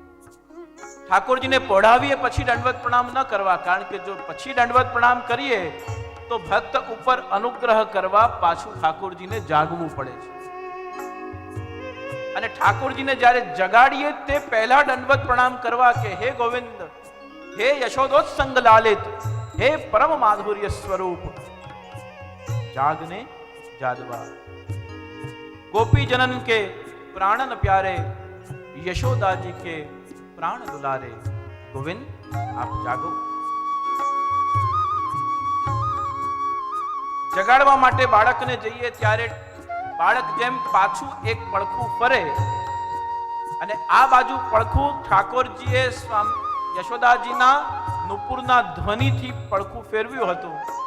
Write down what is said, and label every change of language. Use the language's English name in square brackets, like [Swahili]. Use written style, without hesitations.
[Gujarati] ઠાકોરજીને પહોળાવીએ પછી દંડવત પ્રણામ ન કરવા, કારણ કે જો પછી દંડવત પ્રણામ કરીએ તો ભક્ત ઉપર અનુગ્રહ કરવા પાછું ઠાકોરજીને જાગવું પડે છે. અને ઠાકોરજીને જ્યારે જગાડીએ તે પહેલા દંડવત પ્રણામ કરવા કે હે ગોવિંદ, હે યશોદોત્સંગ લાલિત, હે પરમ માધુર્ય સ્વરૂપ, જાગને જાદવા. [Hindi] गोपी जनन के प्राणन प्यारे, यशोदा जी के प्राण दुलारे, गोविंद आप जागो. [Gujarati] જગાડવા માટે બાળકને જઈએ ત્યારે બાળક જેમ પાછું એક પડખું ફરે અને આ બાજુ પડખું ઠાકોરજીએ યશોદાજીના નુપુરના ધ્વનિથી પડખું ફેરવ્યું હતું.